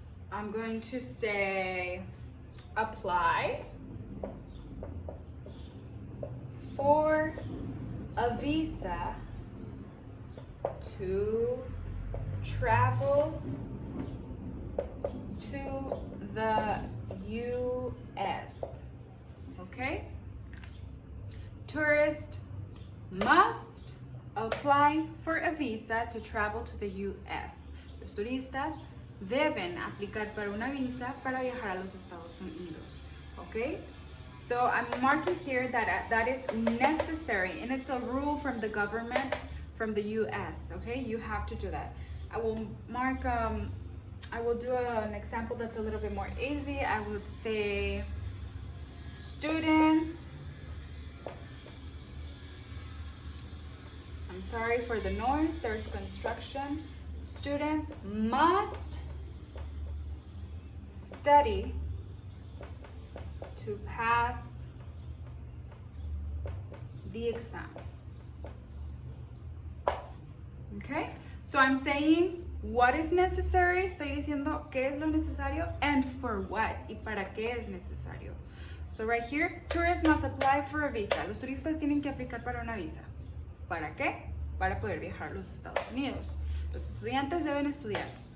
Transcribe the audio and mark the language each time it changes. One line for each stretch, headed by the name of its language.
English: I'm going to say apply for a visa to travel to the US. Okay? Tourists must apply for a visa to travel to the US.
Spanish: Los turistas deben aplicar para una visa para viajar a los Estados Unidos.
English: Okay? So I'm marking here that that is necessary, and it's a rule from the government, from the US. Okay? You have to do that. I will mark, I will do an example that's a little bit more easy. I would say students, I'm sorry for the noise, there's construction. Students must study to pass the exam. Okay? So I'm saying what is necessary,
Spanish: estoy diciendo qué es lo necesario
English: and for what,
Spanish: y para qué es necesario.
English: So right here, tourists must apply for a visa.
Spanish: Los turistas tienen que aplicar para una visa. ¿Para qué? Para poder viajar a los Estados Unidos. Los estudiantes deben estudiar.